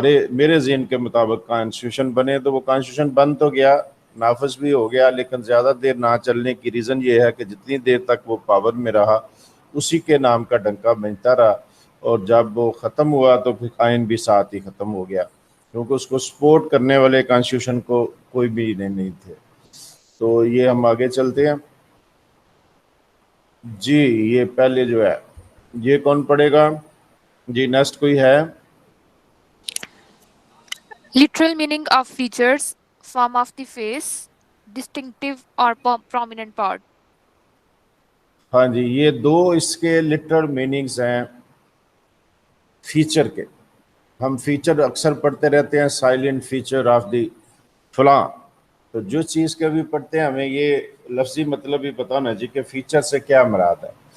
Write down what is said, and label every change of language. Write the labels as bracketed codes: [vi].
[ur] میرے ذہن کے مطابق کانسٹیٹیوشن بنے، تو وہ کانسٹیٹیوشن بن تو گیا، نافذ بھی ہو گیا، لیکن زیادہ دیر نہ چلنے کی ریزن یہ ہے کہ جتنی دیر تک وہ پاور میں رہا اسی کے نام کا ڈنکا بجتا رہا، اور جب وہ ختم ہوا تو پھر آئین بھی ساتھ ہی ختم ہو گیا، کیونکہ اس کو سپورٹ کرنے والے کانسٹیٹیوشن کو کوئی بھی نہیں تھے۔ تو یہ ہم آگے چلتے ہیں۔ جی یہ پہلے جو ہے یہ کون پڑھے گا؟ جی نیکسٹ کوئی ہے؟ [en] Literal meaning of features, form of the face, distinctive or prominent part. [ur] ہاں جی، یہ دو اس کے لٹرل میننگز ہیں فیچر کے۔ ہم فیچر اکثر پڑھتے رہتے ہیں، [en] silent feature of the [ur] فلاں، تو جو چیز کے بھی پڑھتے ہیں ہمیں یہ لفظی مطلب بھی پتا ہونا چاہیے کہ فیچر سے کیا مراد ہے.